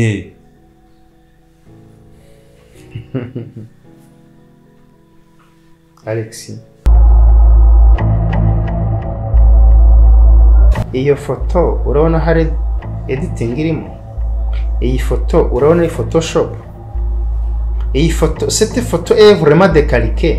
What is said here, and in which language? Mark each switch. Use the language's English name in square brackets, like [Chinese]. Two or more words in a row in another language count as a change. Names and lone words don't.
[Kinyarwanda] Alexi, iyo foto urabona hari editing irimo? Iyi foto urabona ari Photoshop? Iyi foto, [French] cette photo est vraiment décalquée.